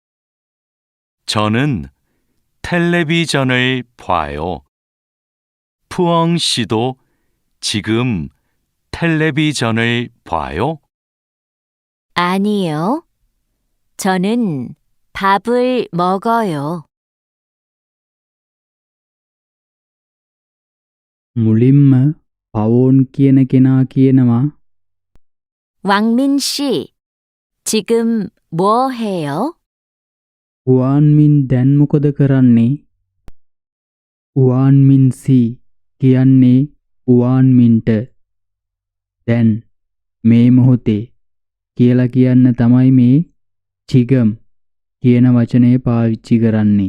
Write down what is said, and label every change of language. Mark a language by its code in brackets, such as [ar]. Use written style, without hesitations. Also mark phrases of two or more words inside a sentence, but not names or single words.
[ko] 저는 텔레비전을 봐요. 푸엉 씨도 지금 텔레비전을 봐요? 아니요. 저는 밥을 먹어요. [si] මුලින්ම පවෝන් කියන කෙනා කියනවා [ko] 왕민 씨, 지금 뭐 해요? [si] උවාන්මින් දැන් මොකද කරන්නේ? උවාන්මින් සී කියන්නේ උවාන්මින්ට දැන් මේ මොහොතේ කියලා කියන්න තමයි මේ චිගම් කියන වචනය පාවිච්චි කරන්නේ.